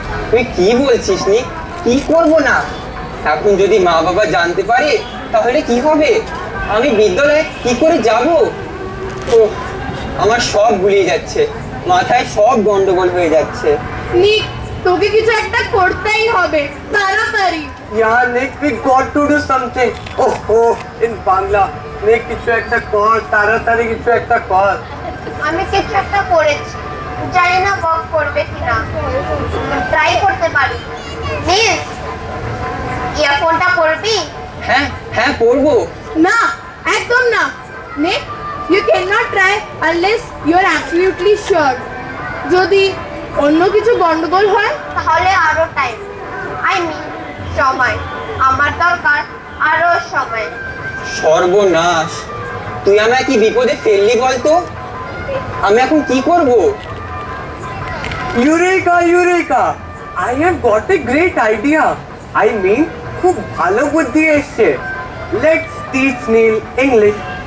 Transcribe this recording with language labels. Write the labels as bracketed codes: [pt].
[bn] তুই কি বলছিস নিক? কি করব না? এখন যদি মা বাবা জানতে পারে তাহলে কি হবে? আমি বিদ্যালয়ে কি করে যাব? ওহ, আমার সব গুলিয়ে যাচ্ছে, মাথায় সব গন্ডগোল হয়ে যাচ্ছে। নিক, তোকে কিছু একটা করতেই হবে, তাড়াতাড়ি। [en] Yeah, Nick, we got to do something. Oh, in Bangla. [bn] Nick, কিছু একটা কর, তাড়াতাড়ি কিছু একটা কর। আমি কিছু একটা করেছি, জানি না ওয়ার্ক করবে কিনা। ট্রাই করতে পারি। নীল, ইয়ারফোনটা পরবি? হ্যাঁ পড়বো। না, একদম না। [en] Nick, you cannot try unless you are absolutely sure. [bn] যদি অন্য কিছু গন্ডগোল হয় তাহলে আরো টাইম, আই মিন সময়। আমার দরকার আরো সময়। সর্বনাশ, তুই আমায় কি বিপদে ফেললি বলতো? আমি এখন কি করব? [en] Eureka! I have got a great idea. [bn] I mean, খুব ভালো বুদ্ধি এসছে। [en] Let's teach Neil English.